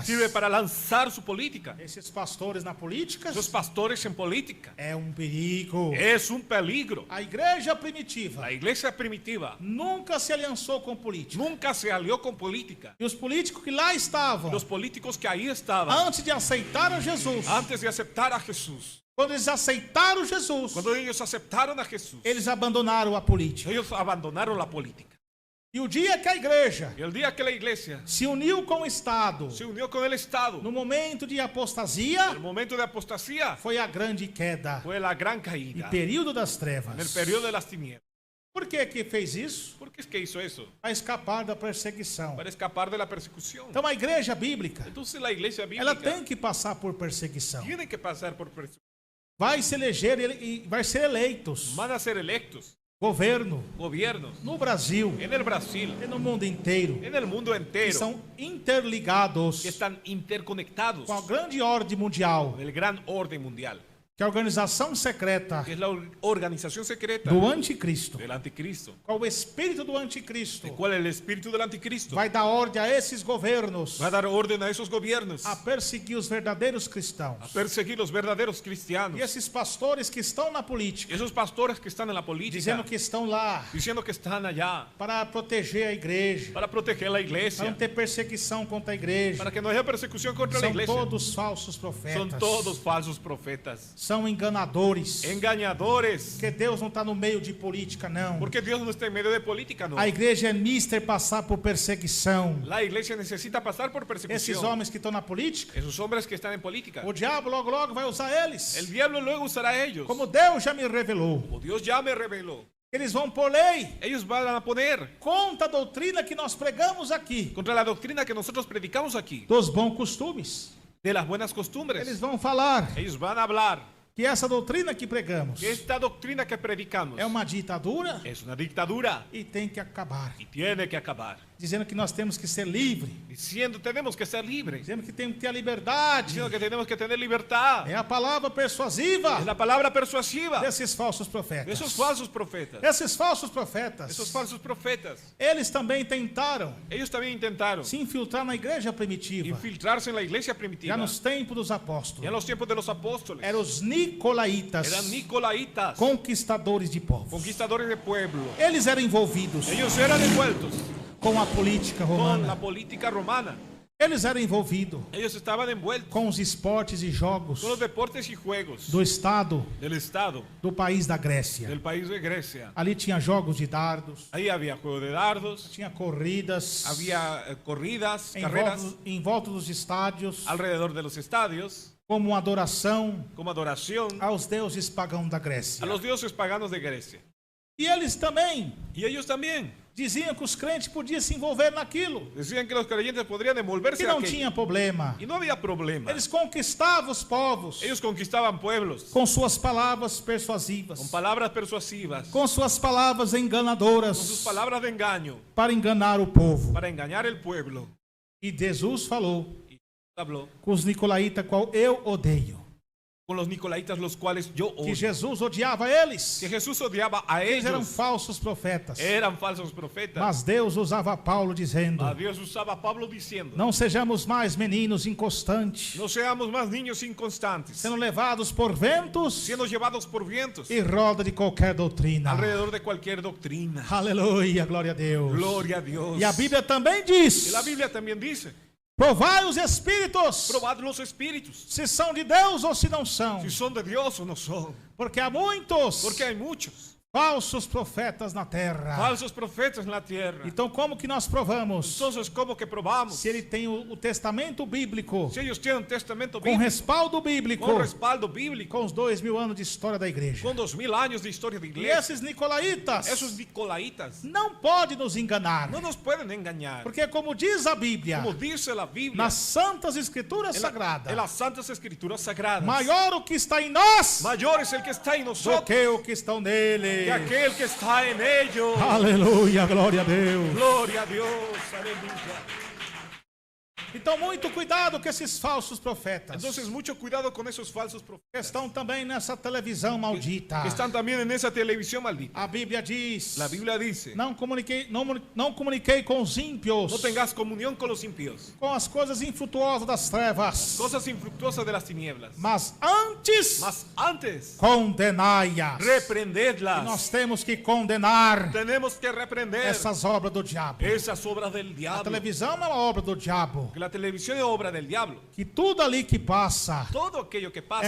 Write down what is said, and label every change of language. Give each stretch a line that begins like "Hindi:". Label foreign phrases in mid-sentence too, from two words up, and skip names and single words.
Spanish: sirve para lanzar su política.
Portuguese: Esses pastores na política
Spanish: Esos pastores en política
Portuguese: é um perigo.
Spanish: es un peligro.
Portuguese: A igreja primitiva
Spanish: La iglesia primitiva
Portuguese: nunca se aliançou com política.
Spanish: nunca se alió con política.
Portuguese: E os políticos que lá estavam,
Spanish: Los políticos que ahí estaban
Portuguese: antes de aceitar a Jesus,
Spanish: antes de aceptar a Jesús,
Portuguese: quando eles aceitaram Jesus,
Spanish: cuando ellos aceptaron a Jesús,
Portuguese: eles abandonaram a política.
Spanish: ellos abandonaron la política.
Portuguese: E o dia que a igreja
Spanish: Y el día que la iglesia
Portuguese: se uniu com o Estado
Spanish: se unió con el Estado,
Portuguese: no momento de
Spanish: en
Portuguese: apostasia,
Spanish: el momento de apostasía,
Portuguese: foi a grande queda
Spanish: fue la gran
Portuguese: e
Spanish: caída
Portuguese: período das
Spanish: en
Portuguese: trevas.
Spanish: el periodo de las tinieblas.
Portuguese: Por que que fez isso?
Spanish: ¿Por qué es que hizo eso?
Portuguese: Para escapar da perseguição.
Spanish: Para escapar de la persecución.
Portuguese: Então a igreja bíblica,
Spanish: Entonces la iglesia
Portuguese: ela
Spanish: bíblica
Portuguese: tem que passar por perseguição.
Spanish: tiene que pasar por persecución.
Portuguese: Vai se eleger e vai ser eleitos
Spanish: Van a ser electos
Portuguese: governo
Spanish: gobiernos
Portuguese: no Brasil
Spanish: en el Brasil,
Portuguese: e no mundo inteiro,
Spanish: en el mundo
Portuguese: que
Spanish: entero,
Portuguese: são interligados
Spanish: que están interconectados
Portuguese: com a grande ordem mundial,
Spanish: con el gran orden mundial,
Portuguese: que é a organização secreta
Spanish: que es la organización secreta
Portuguese: do anticristo,
Spanish: del anticristo,
Portuguese: qual o espírito do anticristo
Spanish: el cual el espíritu del anticristo
Portuguese: vai dar ordem a esses governos
Spanish: va a dar orden a esos gobiernos
Portuguese: a perseguir os verdadeiros
Spanish: a
Portuguese: cristãos.
Spanish: perseguir los verdaderos
Portuguese: E
Spanish: cristianos.
Portuguese: esses pastores que estão na política,
Spanish: Esos pastores que están en la política
Portuguese: dizendo que estão lá
Spanish: diciendo que están allá
Portuguese: para proteger a igreja,
Spanish: para proteger la
Portuguese: para
Spanish: iglesia,
Portuguese: não ter perseguição contra a igreja,
Spanish: para que no haya persecución contra la
Portuguese: são
Spanish: iglesia.
Portuguese: todos falsos profetas,
Spanish: Son todos falsos profetas,
Portuguese: são enganadores,
Spanish: engañadores,
Portuguese: porque Deus não está no meio de política, não.
Spanish: porque Dios no está en medio de política, no.
Portuguese: A igreja é mister passar por perseguição.
Spanish: La iglesia necesita pasar por
Portuguese: Esses
Spanish: persecución.
Portuguese: homens que estão na política,
Spanish: Esos hombres que están en política,
Portuguese: o diabo logo logo vai usar eles.
Spanish: el diablo luego usará a ellos.
Portuguese: Como Deus já me revelou,
Spanish: Como Dios ya me reveló,
Portuguese: eles vão por lei
Spanish: ellos van a poner
Portuguese: contra a doutrina que nós pregamos aqui,
Spanish: contra la doctrina que nosotros predicamos aquí,
Portuguese: dos bons costumes.
Spanish: de las buenas
Portuguese: Eles
Spanish: costumbres.
Portuguese: vão falar
Spanish: Ellos van a hablar
Portuguese: que essa doutrina que pregamos
Spanish: que esta doctrina que predicamos
Portuguese: é uma ditadura
Spanish: es una dictadura
Portuguese: e tem que acabar.
Spanish: y tiene que acabar.
Portuguese: Dizendo que nós temos que ser livres,
Spanish: Diciendo tenemos que ser libres,
Portuguese: dizendo que temos que ter a liberdade.
Spanish: diciendo que tenemos que tener libertad.
Portuguese: É a palavra persuasiva
Spanish: Es la palabra persuasiva
Portuguese: desses falsos
Spanish: de
Portuguese: profetas.
Spanish: esos falsos profetas.
Portuguese: Esses falsos profetas,
Spanish: Esos falsos profetas,
Portuguese: eles também tentaram
Spanish: ellos también intentaron
Portuguese: se infiltrar na igreja primitiva,
Spanish: infiltrarse en la iglesia
Portuguese: já
Spanish: primitiva.
Portuguese: nos tempos dos
Spanish: Y en
Portuguese: apóstolos.
Spanish: los tiempos de los apóstoles
Portuguese: Eram os nicolaítas,
Spanish: eran nicolaitas,
Portuguese: conquistadores de povos.
Spanish: conquistadores de pueblo.
Portuguese: Eles eram envolvidos
Spanish: Ellos eran envueltos
Portuguese: com a política
Spanish: con la
Portuguese: romana.
Spanish: política romana.
Portuguese: Eles eram envolvidos
Spanish: Ellos estaban envueltos
Portuguese: com os esportes e jogos
Spanish: con los deportes y juegos
Portuguese: do Estado
Spanish: del Estado,
Portuguese: do país da Grécia.
Spanish: del país de Grecia.
Portuguese: Ali tinha jogos de dardos,
Spanish: Ahí había juego de dardos,
Portuguese: tinha corridas
Spanish: había corridas,
Portuguese: em
Spanish: carreras
Portuguese: em volta dos estádios,
Spanish: alrededor de los estadios,
Portuguese: como uma adoração
Spanish: como adoración
Portuguese: aos deuses pagãos da Grécia.
Spanish: a los dioses paganos de Grecia.
Portuguese: E eles também
Spanish: Y ellos también
Portuguese: diziam que os crentes podiam se envolver naquilo,
Spanish: decían que los creyentes podrían envolverse
Portuguese: que
Spanish: en
Portuguese: não
Spanish: aquello.
Portuguese: tinha problema.
Spanish: Y no había problema.
Portuguese: Eles conquistavam os povos
Spanish: Ellos conquistaban pueblos
Portuguese: com suas palavras persuasivas,
Spanish: con palabras persuasivas,
Portuguese: com suas palavras
Spanish: con sus
Portuguese: enganadoras
Spanish: palabras de engaño
Portuguese: para enganar o povo.
Spanish: para engañar el pueblo.
Portuguese: E Jesus falou
Spanish: Y habló
Portuguese: com os nicolaítas, qual eu odeio,
Spanish: con los nicolaitas, los cuales yo
Portuguese: que
Spanish: odio.
Portuguese: Jesus odiava eles.
Spanish: Que Jesús odiaba a
Portuguese: Eles eram
Spanish: ellos.
Portuguese: falsos profetas.
Spanish: Eran falsos profetas.
Portuguese: Mas Deus usava Paulo dizendo:
Spanish: A Dios usaba a Pablo diciendo:
Portuguese: não sejamos mais meninos inconstantes,
Spanish: no seamos más niños inconstantes,
Portuguese: sendo levados por ventos
Spanish: siendo llevados por vientos
Portuguese: e roda de qualquer doutrina.
Spanish: alrededor de cualquier doctrina.
Portuguese: Aleluia, glória a Deus.
Spanish: Gloria a Dios.
Portuguese: E a Bíblia também
Spanish: Y
Portuguese: diz:
Spanish: la Biblia también dice:
Portuguese: provai os espíritos,
Spanish: probad los espíritus,
Portuguese: se são de Deus ou se não são,
Spanish: si son de Dios o no son.
Portuguese: porque há muitos
Spanish: Porque hay muchos
Portuguese: falsos profetas na terra.
Spanish: falsos profetas en la tierra.
Portuguese: Então, como que nós provamos
Spanish: Entonces, ¿cómo que probamos?
Portuguese: se ele tem o testamento bíblico,
Spanish: Si ellos tienen un testamento
Portuguese: com
Spanish: bíblico,
Portuguese: respaldo bíblico,
Spanish: con respaldo bíblico,
Portuguese: com os 2000 anos de história da igreja?
Spanish: con 2000 años de historia de
Portuguese: E
Spanish: iglesia,
Portuguese: esses nicolaítas
Spanish: esos nicolaitas
Portuguese: não podem nos enganar,
Spanish: no nos pueden engañar.
Portuguese: porque como diz a Bíblia,
Spanish: Como dice la Biblia,
Portuguese: nas santas escrituras
Spanish: en
Portuguese: sagradas,
Spanish: las santas escrituras sagradas,
Portuguese: maior o que está em nós
Spanish: mayor es el que está en
Portuguese: do
Spanish: nosotros
Portuguese: que o que estão nele.
Spanish: que aquel que está en ellos.
Portuguese: Aleluia, glória a Deus.
Spanish: Gloria a Dios, aleluya.
Portuguese: Então, muito cuidado com esses falsos profetas
Spanish: Entonces, mucho cuidado con esos falsos
Portuguese: que
Spanish: profetas
Portuguese: estão também nessa televisão maldita.
Spanish: que están también en esa televisión maldita.
Portuguese: A Bíblia diz:
Spanish: La Biblia dice:
Portuguese: não comuniquei com os ímpios,
Spanish: no tengas comunión con los impíos,
Portuguese: com as coisas infrutuosas das trevas,
Spanish: cosas infructuosas de las tinieblas,
Portuguese: mas antes
Spanish: mas antes
Portuguese: condenai-as. E
Spanish: reprendedlas.
Portuguese: nós temos que condenar
Spanish: Tenemos que reprender
Portuguese: essas obras do diabo.
Spanish: esas obras del
Portuguese: A
Spanish: diablo.
Portuguese: televisão não é uma obra do diabo.
Spanish: Porque la televisión es obra del diablo.
Portuguese: Que tudo ali que passa
Spanish: Todo aquello que pasa